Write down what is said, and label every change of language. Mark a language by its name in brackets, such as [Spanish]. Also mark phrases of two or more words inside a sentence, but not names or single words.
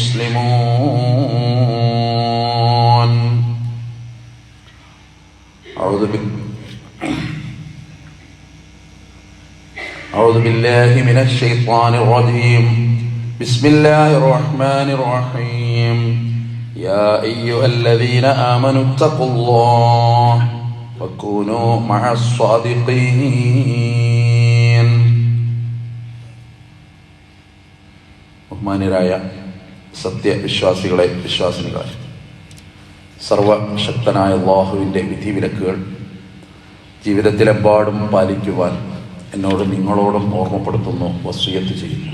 [Arabic] مسلمون أعوذ بالله من الشيطان الرجيم بسم الله الرحمن الرحيم يا أيها الذين آمنوا اتقوا الله وكونوا مع [Malayalam] الصادقين ബഹുമാന്യരായ സത്യവിശ്വാസികളെ വിശ്വാസിനികളെ, സർവശക്തനായ അല്ലാഹുവിൻ്റെ വിധിവിലക്കുകൾ ജീവിതത്തിലെമ്പാടും പാലിക്കുവാൻ എന്നോടും നിങ്ങളോടും ഓർമ്മപ്പെടുത്തുന്നു, വസിയ്യത്ത് ചെയ്യുന്നു.